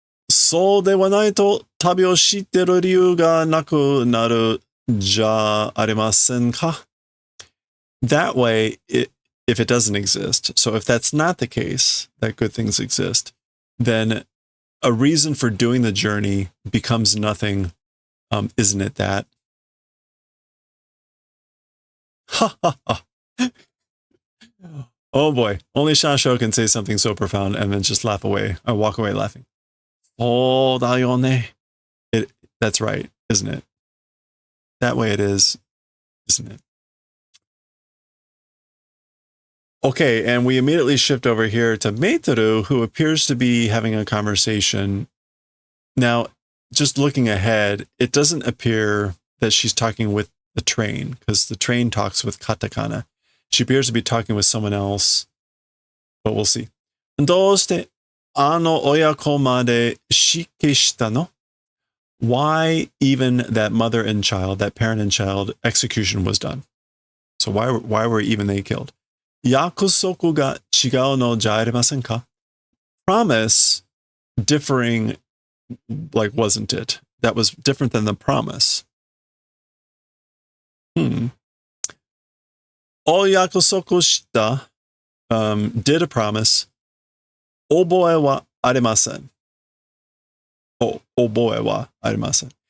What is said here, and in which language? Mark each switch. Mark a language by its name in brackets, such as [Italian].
[Japanese] そうではないと旅を知ってる理由がなくなるじゃありませんか? [English] That way, if it doesn't exist, so if that's not the case, that good things exist, then a reason for doing the journey becomes nothing, isn't it that? Ha ha ha. Oh boy, only Shasho can say something so profound and then just laugh away, or walk away laughing. Oh, da yo ne. That's right, isn't it? That way it is, isn't it? Okay, and we immediately shift over here to Meitoru, who appears to be having a conversation. Now, just looking ahead, it doesn't appear that she's talking with the train, because the train talks with katakana. She appears to be talking with someone else, but we'll see. [Japanese] どうしてあの親子まで死刑したの? [English] Why even that mother and child, that parent and child execution was done? So why were even they killed? [Japanese] 約束が違うのじゃありませんか? [English] Promise differing, like, wasn't it? That was different than the promise. お約束した did a promise. [Japanese] 覚えはありません.覚えはありません.